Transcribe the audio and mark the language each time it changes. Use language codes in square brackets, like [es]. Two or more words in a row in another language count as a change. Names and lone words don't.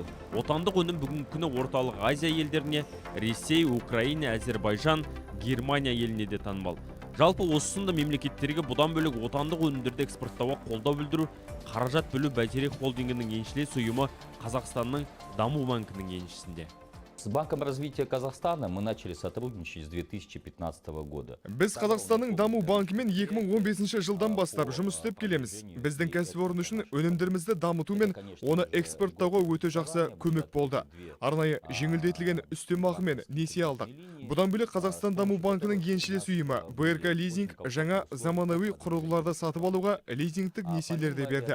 [kk] Отандық өнім бүгінгі күні орталық Азия елдеріне, Ресей, Украина, Әзербайжан, Германия еліне де танымал. Жалпы осы сынды мемлекеттерге бұдан бөлек отандық өнімдерді экспорттауға қолдау білдіру, қаражат бөлу Бәйтерек холдингінің еншілес ұйымы Қазақстанның даму банкінің еншісінде. [ru] С Банком развития Казахстана мы начали сотрудничать с 2015 года. [kk] Біз Қазақстанның даму банкымен 2015 жылдан бастап жұмыс істеп келеміз. Біздің кәсіпорын үшін өнімдерімізді дамыту мен оны экспорттауға өте жақсы көмек болды. Арнайы жеңілдетілген үстемақы мен несие алдық. Бұдан бөлек Қазақстан даму банкінің еншілес ұйымы БРК лизинг жаңа заманауи құрылғыларды сатып алуға лизингтік несиелерді берді.